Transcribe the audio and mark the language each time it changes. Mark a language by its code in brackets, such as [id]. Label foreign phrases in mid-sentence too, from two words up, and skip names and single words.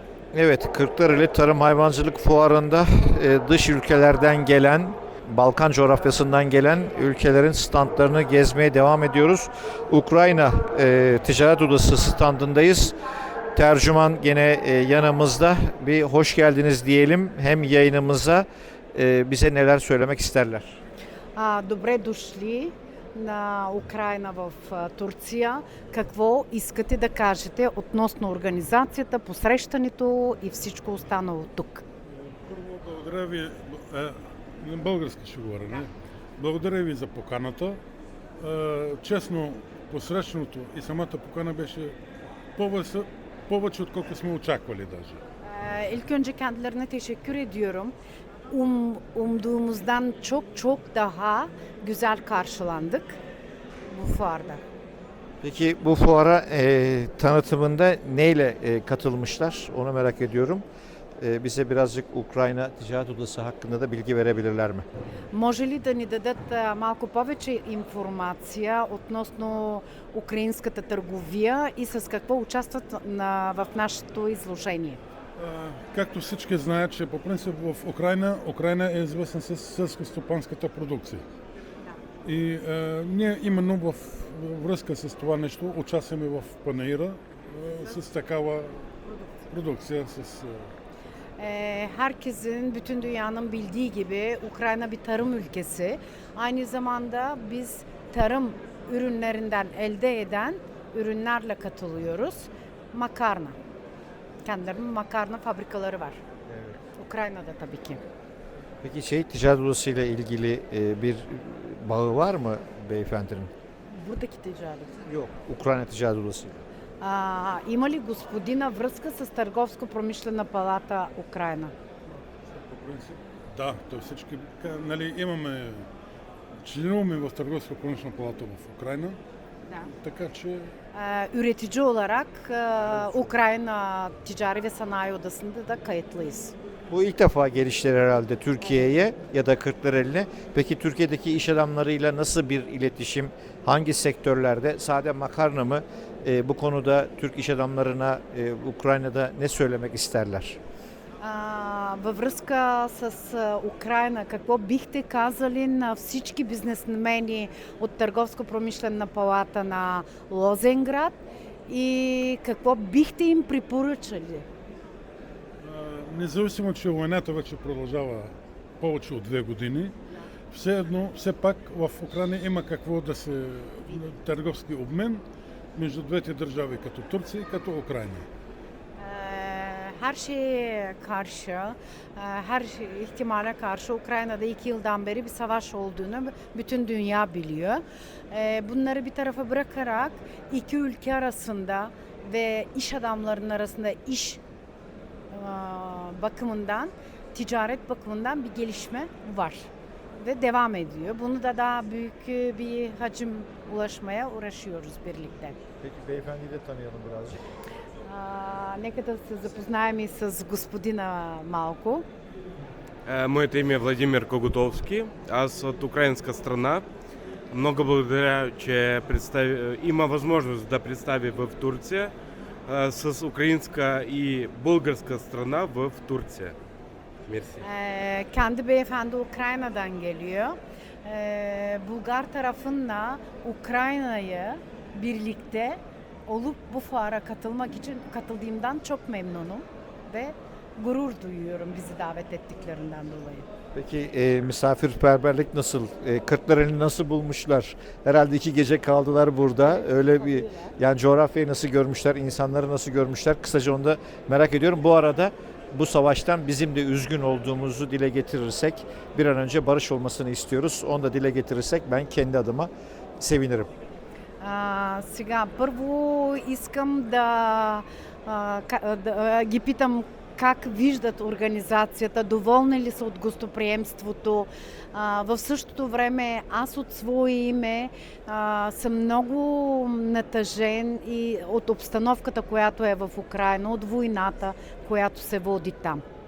[tr] Evet, Kırklareli Tarım Hayvancılık Fuarı'nda dış ülkelerden gelen, Balkan coğrafyasından gelen ülkelerin standlarını gezmeye devam ediyoruz. Ukrayna Ticaret Odası standındayız. Tercüman gene yanımızda. Bir hoş geldiniz diyelim hem yayınımıza bize neler söylemek isterler. [bg] Добре дошли на Украина в Турция. Какво искате да кажете относно организацията, посрещането и всичко останало тук? Първо, благодаря ви. На български ще говоря, не? Благодаря ви за поканата. Честно, посрещането и самата покана беше повече отколкото сме очаквали даже. [tr] İlk önce kendilerine teşekkür ediyorum. Umduğumuzdan çok çok daha güzel karşılandık bu fuarda. Peki bu fuara tanıtımında neyle katılmışlar? Onu merak ediyorum. Bize birazcık Ukrayna Ticaret Odası hakkında da bilgi verebilirler mi? [bg] Може ли да ни дадат малко повече информация относно украинската търговия и с какво участват в нашето изложение? Както всички знаят, че по принцип в Украйна е известна с селскостопанската продукция. И ние именно в връзка с това нещо участваме в панаира с такава продукция. [tr] Herkesin, bütün dünyanın bildiği gibi Ukrayna bir tarım ülkesi. Aynı zamanda biz tarım ürünlerinden elde eden ürünlerle katılıyoruz. Makarna. Kendilerinin makarna fabrikaları var. Evet. Ukrayna'da tabii ki. Peki Ticaret Odası ile ilgili bir bağı var mı beyefendinin? Buradaki ticaret. Yok. Ukrayna Ticaret Odası ile. [bg] Има ли господина връзка с Търговско-промишлена палата Украина? По принцип, да, то всички, нали, членуваме в Търговско-промишлена палата в Украйна, Да. така че [tr] Üretici olarak Ukrayna Ticari ve Sanayi Odası'nda da kayıtlıyız. Bu ilk defa gelişleri herhalde Türkiye'ye ya da Kırklareli'ne. Peki Türkiye'deki iş adamlarıyla nasıl bir iletişim, hangi sektörlerde, sade makarna mı? Bu konuda Türk iş adamlarına Ukrayna'da ne söylemek isterler? [bg] Във връзка с Украйна, какво бихте казали на всички бизнесмени от Търговско-промишлена палата на Лозенград и какво бихте им препоръчали? независимо, че войната вече продължава повече от 2 години, все пак в Украйна има какво да се търговски обмен между двете държави, като Турция и като Украйна. [tr] Her şeye karşı, her ihtimale karşı Ukrayna'da 2 yıldan beri bir savaş olduğunu bütün dünya biliyor. Bunları bir tarafa bırakarak iki ülke arasında ve iş adamlarının arasında iş bakımından, ticaret bakımından bir gelişme var ve devam ediyor. Bunu da daha büyük bir hacim ulaşmaya uğraşıyoruz birlikte. Peki beyefendiyi de tanıyalım birazcık. [bg] Нека да се запознаем и с господина малко. Моето име е Владимир Коготовски. Аз от украинска страна. Много благодаря, че има възможност да представи в Турция с украинска и българска страна в Турция. Мерси. [tr] Kendi beyefendi Ukrayna'dan geliyor. Bulgar tarafınla Ukrayna'yı birlikte olup bu fuara katılmak için katıldığımdan çok memnunum ve gurur duyuyorum bizi davet ettiklerinden dolayı. Peki misafirperverlik nasıl? Kırklareli'ni nasıl bulmuşlar? Herhalde 2 gece kaldılar burada. Öyle bir yani coğrafyayı nasıl görmüşler, insanları nasıl görmüşler? Kısaca onu da merak ediyorum. Bu arada bu savaştan bizim de üzgün olduğumuzu dile getirirsek bir an önce barış olmasını istiyoruz. Onu da dile getirirsek ben kendi adıma sevinirim. [bg] Сега, първо искам да ги питам как виждат организацията, доволни ли са от гостоприемството. В същото време аз от свое име съм много натъжен и от обстановката, която е в Украйна, от войната, която се води там.